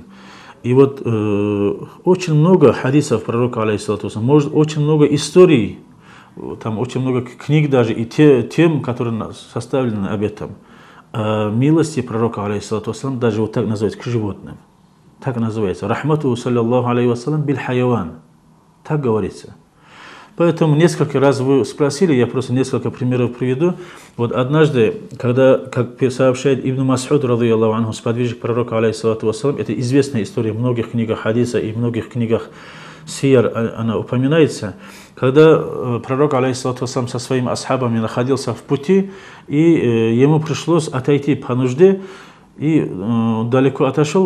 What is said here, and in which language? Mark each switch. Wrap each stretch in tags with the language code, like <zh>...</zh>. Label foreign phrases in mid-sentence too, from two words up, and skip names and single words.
<ru>И вот очень много хадисов пророка,</ru> <ar>عليه الصلاة والسلام,</ar> <ru>может, очень много историй, там очень много книг даже, и тем, которые составлены об этом. Милости пророка,</ru> <ar>عليه الصلاة والسلام,</ar> <ru>даже вот так называется, к животным. Так называется.</ru> <ar>رحمته صلى الله عليه وسلم بالحيوان.</ar> <ru>Так говорится. Поэтому несколько раз вы спросили, я просто несколько примеров приведу. Вот однажды, когда, как сообщает Ибн Мас'уд,</ru> <ar>رضي الله عنه,</ar> <ru>сподвижник пророка,</ru> <ar>عليه الصلاة والسلام,</ar> <ru>это известная история в многих книгах хадиса и в многих книгах сияр она упоминается, когда пророк,</ru> <ar>عليه الصلاة والسلام,</ar> <ru>со своими асхабами находился в пути, и ему пришлось отойти по нужде, и далеко отошел.</ru>